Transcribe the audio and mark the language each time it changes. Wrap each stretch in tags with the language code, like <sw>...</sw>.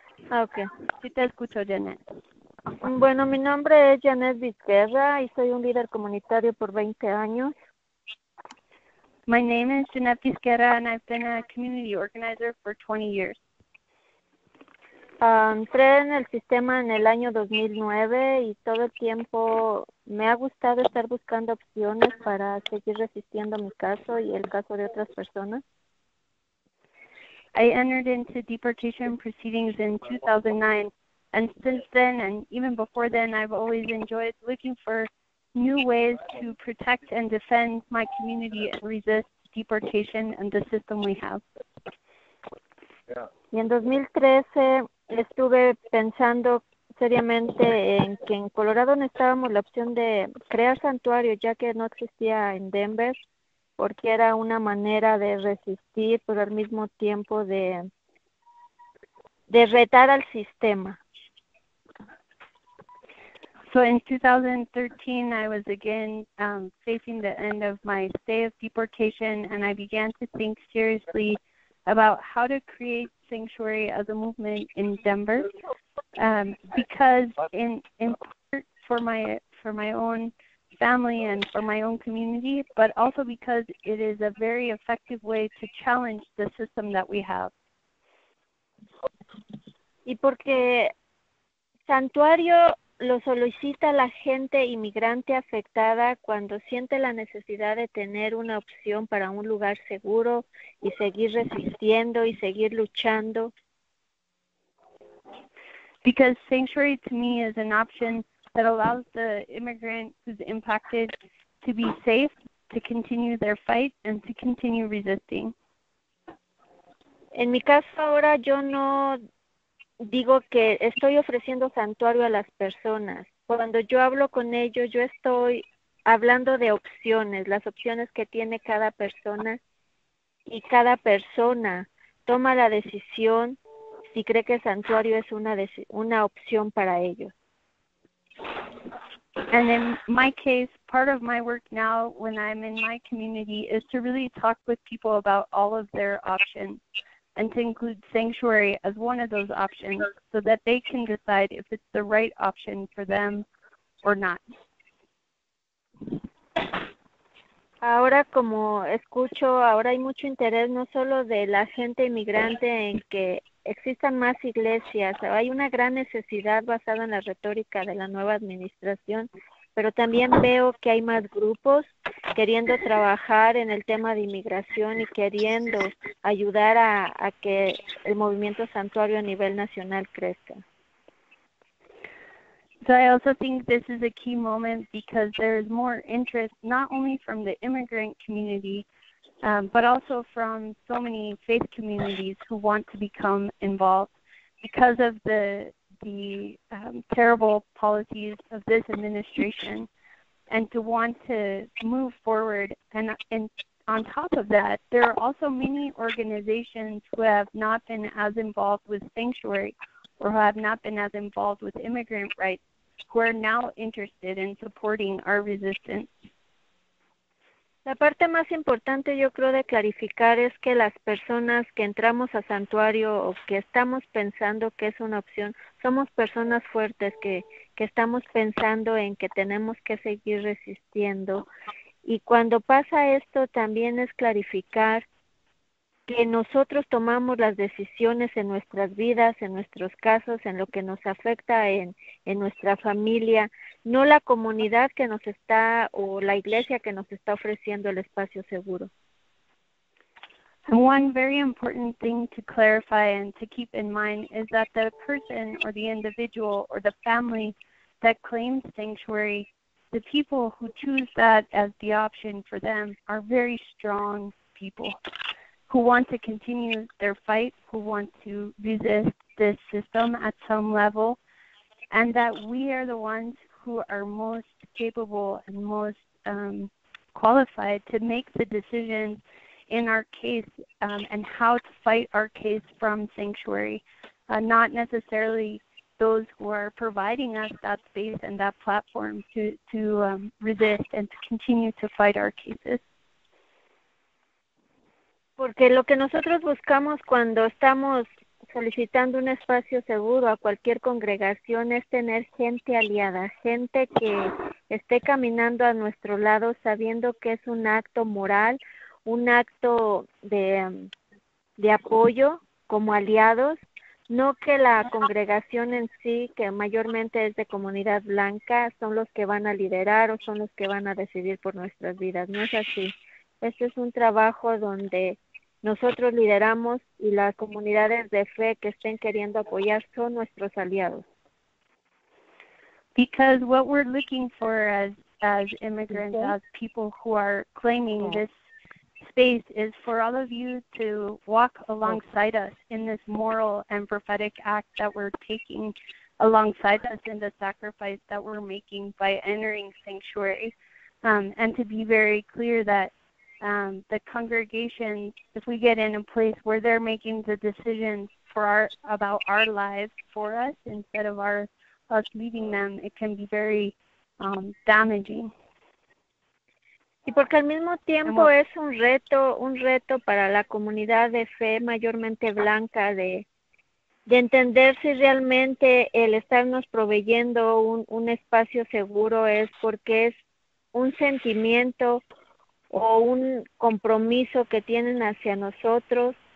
<es>Okay, sí te escucho, Jeanette. Bueno, mi nombre es Jeanette Vizguera y soy un líder comunitario por 20 años.</es> <en>My name is Jeanette Vizquera, and I've been a community organizer for 20 years.</en> <es>Entré en el sistema en el año 2009 y todo el tiempo me ha gustado estar buscando opciones para seguir resistiendo mi caso y el caso de otras personas.</es> <en>I entered into deportation proceedings in 2009, and since then, and even before then, I've always enjoyed looking for new ways to protect and defend my community and resist deportation and the system we have.</en> <es>Y en 2013 estuve pensando seriamente en que en Colorado necesitábamos la opción de crear santuarios, ya que no existía en Denver, porque era una manera de resistir, pero al mismo tiempo de retar al sistema.</es> <en>So in 2013, I was again facing the end of my stay of deportation, and I began to think seriously about how to create sanctuary as a movement in Denver, because in part for my own family and for my own community, but also because it is a very effective way to challenge the system that we have.</en> <es>Y porque santuario lo solicita la gente inmigrante afectada cuando siente la necesidad de tener una opción para un lugar seguro y seguir resistiendo y seguir luchando.</es> <en>Because sanctuary to me is an option that allows the immigrant who's impacted to be safe, to continue their fight, and to continue resisting.</en> <es>En mi caso ahora yo no digo que estoy ofreciendo santuario a las personas. Cuando yo hablo con ellos, yo estoy hablando de opciones, las opciones que tiene cada persona, y cada persona toma la decisión si cree que el santuario es una opción para ellos.</es> <en>And in my case, part of my work now when I'm in my community is to really talk with people about all of their options, and to include sanctuary as one of those options so that they can decide if it's the right option for them or not.</en> <es>Ahora, como escucho, ahora hay mucho interés no solo de la gente inmigrante en que existan más iglesias. Hay una gran necesidad basada en la retórica de la nueva administración, pero también veo que hay más grupos queriendo trabajar en el tema de inmigración y queriendo ayudar a que el movimiento santuario a nivel nacional crezca.</es> <en>So I also think this is a key moment because there is more interest not only from the immigrant community, but also from so many faith communities who want to become involved because of the terrible policies of this administration, and to want to move forward. And on top of that, there are also many organizations who have not been as involved with sanctuary or who have not been as involved with immigrant rights, who are now interested in supporting our resistance.</en> <es>La parte más importante, yo creo, de clarificar es que las personas que entramos a santuario o que estamos pensando que es una opción, somos personas fuertes que estamos pensando en que tenemos que seguir resistiendo. Y cuando pasa esto, también es clarificar que nosotros tomamos las decisiones en nuestras vidas, en nuestros casos, en lo que nos afecta en nuestra familia, no la comunidad que nos está o la iglesia que nos está ofreciendo el espacio seguro.</es> <en>And one very important thing to clarify and to keep in mind is that the person or the individual or the family that claims sanctuary, the people who choose that as the option for them are very strong people who want to continue their fight, who want to resist this system at some level, and that we are the ones who are most capable and most qualified to make the decisions in our case and how to fight our case from sanctuary, not necessarily those who are providing us that space and that platform to resist and to continue to fight our cases.</en> <es>Porque lo que nosotros buscamos cuando estamos solicitando un espacio seguro a cualquier congregación es tener gente aliada, gente que esté caminando a nuestro lado sabiendo que es un acto moral, un acto de apoyo como aliados, no que la congregación en sí, que mayormente es de comunidad blanca, son los que van a liderar o son los que van a decidir por nuestras vidas. No es así. Este es un trabajo donde nosotros lideramos y las comunidades de fe que estén queriendo apoyar son nuestros aliados.</es> <en>Because what we're looking for as immigrants, as people who are claiming this space, is for all of you to walk alongside us in this moral and prophetic act that we're taking alongside us in the sacrifice that we're making by entering sanctuary, and to be very clear that the congregation, if we get in a place where they're making the decisions about our lives for us instead of us leading them, it can be very damaging.</en> <es>Y porque al mismo tiempo es un reto para la comunidad de fe mayormente blanca de entender si realmente el estarnos proveyendo un espacio seguro es porque es un sentimiento o un compromiso que tienen hacia nosotros,</es>